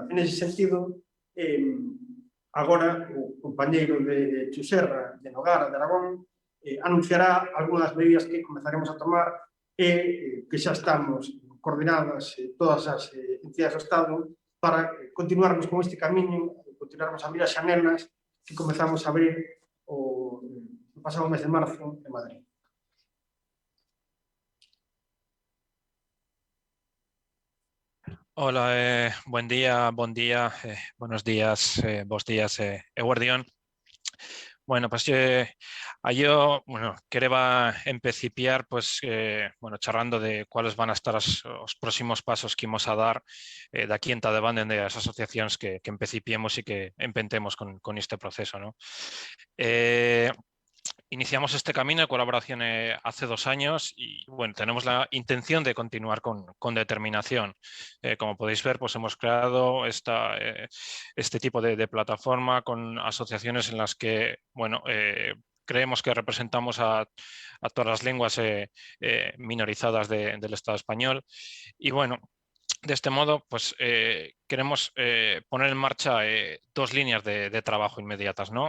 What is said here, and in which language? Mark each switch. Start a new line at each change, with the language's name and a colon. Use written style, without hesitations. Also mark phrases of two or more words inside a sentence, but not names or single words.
Galician: En ese sentido, agora o compañeiro de Chuserra, de Nogara, de Aragón, anunciará algunhas medidas que comezaremos a tomar e que xa estamos coordinadas todas as entidades do Estado para continuarmos con este camiño, continuarmos a abrir as xanelas que comezamos a abrir o pasado mes de marzo en Madrid.
Spanish: Hola, buen día, buenos días, vos días, Eguardión.
Asturian: Bueno, pues yo quería empecipiar, pues, charrando de cuáles van a estar os próximos pasos que imos a dar de aquí en adelante de as asociacións que empecipiemos e que empentemos con este proceso, ¿no?
Spanish: Iniciamos este camino de colaboración hace 2 años y bueno, tenemos la intención de continuar con determinación. Como podéis ver, pues hemos creado este tipo de plataforma con asociaciones en las que, bueno, creemos que representamos a todas las lenguas minorizadas del Estado español y bueno, de este modo, pues queremos poner en marcha 2 líneas de trabajo inmediatas, ¿no?